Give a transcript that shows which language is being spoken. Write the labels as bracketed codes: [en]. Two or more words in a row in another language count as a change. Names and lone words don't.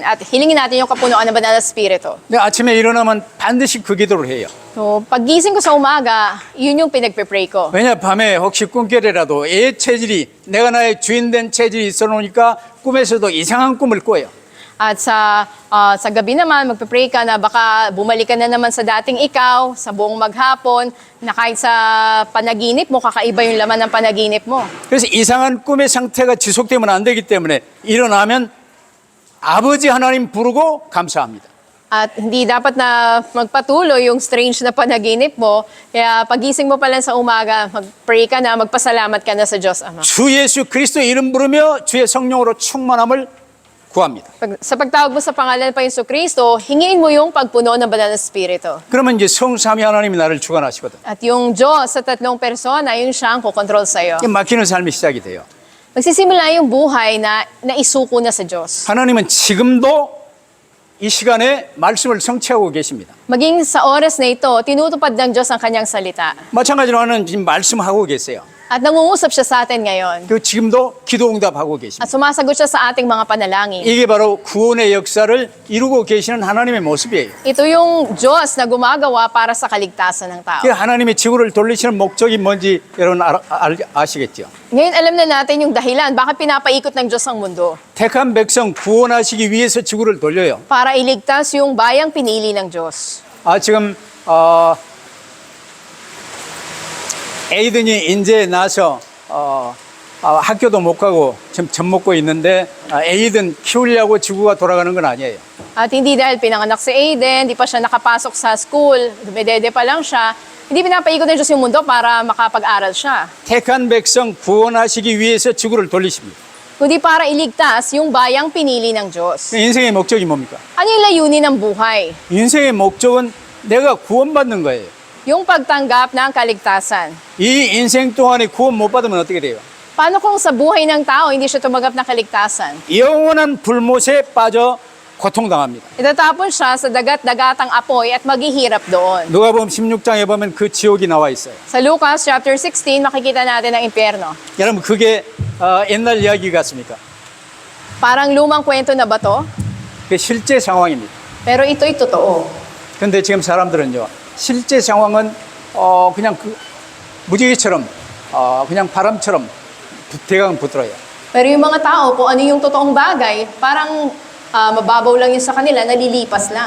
[tl] At hilingin natin yung kapunuan ng banal na Espiritu. [ko] 근데 아침에 일어나면 반드시 그 기도를 해요. [tl] So, paggising ko sa umaga, yun yung pinagpe-pray ko. [ko] 왜냐 밤에 혹시 꿈결이라도 애 체질이 내가 나의 주인 된 체질이 있어 놓으니까 꿈에서도 이상한 꿈을 꿔요. [tl] At sa gabi naman, magpe-pray ka na baka bumalik ka na naman sa dating ikaw, sa buong maghapon, na kahit sa panaginip mo, kakaiba yung laman ng panaginip mo. [ko] 그래서 이상한 꿈의 상태가 지속되면 안 되기 때문에 일어나면 아버지 하나님 부르고 감사합니다. [tl] At hindi dapat na magpatuloy yung strange na panaginip mo. Kaya pagising mo pa lang sa umaga, mag-pray ka na, magpasalamat ka na sa Diyos Ama. [ko] 주 예수 그리스도 이름 부르며 주의 성령으로 충만함을 구합니다. [tl] Sa pagtawag mo sa pangalan pa Yesu Kristo, hingin mo yung pagpuno ng banal na Espiritu. [ko] 그러면 이제 성삼위 하나님이 나를 주관하시거든. [tl] At yung Diyos sa tatlong persona, yun siya ang kukontrol sa'yo. [ko] 맡기는 삶이 시작이 돼요. [tl] Magsisimula yung buhay na naisuko na sa Diyos. [ko] 하나님은 지금도 이 시간에 말씀을 성취하고 계십니다. [tl] Maging sa oras na ito, tinutupad ng Diyos ang kanyang salita. [ko] 마찬가지로 하나님 지금 말씀하고 계세요. [tl] At nangungusap siya sa atin ngayon. [ko] 그 지금도 기도 응답하고 계십니다. [tl] At sumasagot siya sa ating mga panalangin. [ko] 이게 바로 구원의 역사를 이루고 계시는 하나님의 모습이에요. [tl] Ito yung Diyos na gumagawa para sa kaligtasan ng tao. [ko] 그 하나님의 지구를 돌리시는 목적이 뭔지 여러분 아시겠죠? [tl] Ngayon alam na natin yung dahilan, bakit pinapaikot ng Diyos ang mundo. [ko] 택한 백성 구원하시기 위해서 지구를 돌려요. [tl] Para iligtas yung bayang pinili ng Diyos. [ko] 지금 에이든이 인제 나서 학교도 못 가고 지금 젖 먹고 있는데 에이든 키우려고 지구가 돌아가는 건 아니에요. [tl] At hindi dahil pinanganak si Aiden, hindi pa siya nakapasok sa school, dumedede pa lang siya, hindi pinapaikot ng Diyos yung mundo para makapag-aral siya. [ko] 택한 백성 구원하시기 위해서 지구를 돌리십니다. [tl] Kundi para iligtas yung bayang pinili ng Diyos. [ko] 인생의 목적이 뭡니까? [tl] Ano yung layunin ng buhay? [ko] 인생의 목적은 내가 구원받는 거예요. [tl] Yung pagtanggap ng kaligtasan. [ko] 이 인생 동안에 구원 못 받으면 어떻게 돼요? [tl] Paano kung sa buhay ng tao hindi siya tumanggap ng kaligtasan? [ko] 영원한 불못에 빠져 고통당합니다. [tl] Itatapon siya sa dagat-dagatang apoy at maghihirap doon. [ko] 누가복음 16장에 보면 그 지옥이 나와 있어요. [tl] Sa Lucas chapter 16, makikita natin ang impyerno. [ko] 여러분 그게 옛날 이야기 같습니까? [tl] Parang lumang kwento na ba to? [ko] 그게 실제 상황입니다. [tl] Pero ito'y totoo. [ko] 근데 지금 사람들은요, 실제 상황은 그냥 그 무지개처럼 그냥 바람처럼 대강 부드러워요. [tl] Pero yung mga tao, kung ano yung totoong bagay, parang mababaw lang yun sa kanila, nalilipas lang.